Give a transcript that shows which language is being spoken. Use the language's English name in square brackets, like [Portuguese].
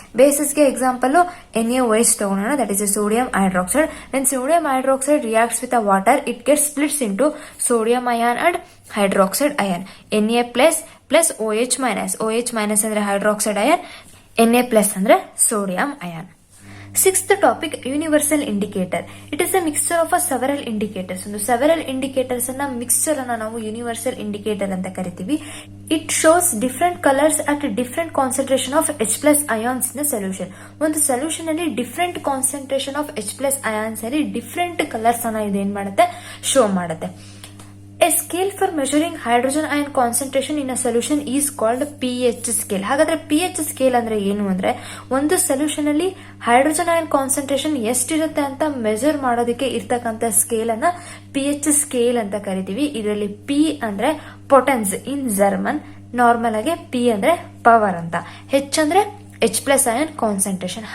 [Kannada] ಬೇಸಿಸ್ಗೆ example NaOH ತಗೋಣ, [English] That is sodium hydroxide. When sodium hydroxide reacts with water it gets splits into sodium ion and hydroxide ion. [Kannada] Na plus OH minus. OH minus ಅಂದ್ರೆ hydroxide ion, Na plus ಅಂದ್ರೆ sodium ion. [English] Sixth topic, universal indicator. It is a mixture of several indicators. [Kannada] ಒಂದು several indicators ಅನ್ನ mixture ಅನ್ನ ನಾವು universal indicator ಅಂತ ಕರಿತೀವಿ. [English] It shows different colors at different concentration of H plus ions in a solution. [Kannada] ಒಂದು solution ಅಲ್ಲಿ different concentration of H plus ions ಅಲ್ಲಿ different colours ಅನ್ನ ಇದು ಏನ್ ಮಾಡುತ್ತೆ, ಶೋ ಮಾಡುತ್ತೆ. [English] A scale for measuring hydrogen ion concentration in a solution is called pH scale. [Kannada] ಹಾಗಾದ್ರೆ pH scale ಅಂದ್ರೆ ಏನು ಅಂದ್ರೆ ಒಂದು ಸೊಲ್ಯೂಷನ್ ಅಲ್ಲಿ ಹೈಡ್ರೋಜನ್ ಅಯಾನ್ ಕಾನ್ಸಂಟ್ರೇಷನ್ ಎಷ್ಟಿರುತ್ತೆ ಅಂತ ಮೆಜರ್ ಮಾಡೋದಕ್ಕೆ ಇರ್ತಕ್ಕಂಥ ಸ್ಕೇಲ್ ಅನ್ನ pH ಸ್ಕೇಲ್ ಅಂತ ಕರಿತೀವಿ. ಇದರಲ್ಲಿ P ಅಂದ್ರೆ ಪೊಟೆನ್ಸ್ ಇನ್ ಜರ್ಮನ್, ನಾರ್ಮಲ್ ಆಗಿ P ಅಂದ್ರೆ ಪವರ್ ಅಂತ, H ಅಂದ್ರೆ H ಪ್ಲಸ್ ಅಯಾನ್ ಕಾನ್ಸಂಟ್ರೇಷನ್.